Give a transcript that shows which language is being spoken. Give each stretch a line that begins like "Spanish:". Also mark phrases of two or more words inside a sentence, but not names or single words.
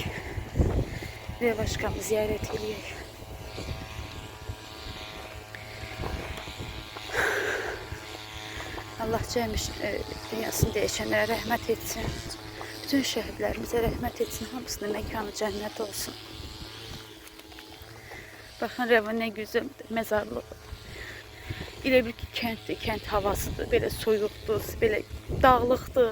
Azerbaijani: Revaşkamı ziyaret edirik. Allah cəmi dünyasını dəyişənlərə rəhmət etsin. Bütün şəhidlərimizə rəhmət etsin. Hamısının məkanı cənnət olsun.
Turkish: Bakın Revan ne güzel mezarlığı.
Azerbaijani: Elə bir ki kənddir, kənd havasıdır, belə soyuqdur, belə dağlıqdır.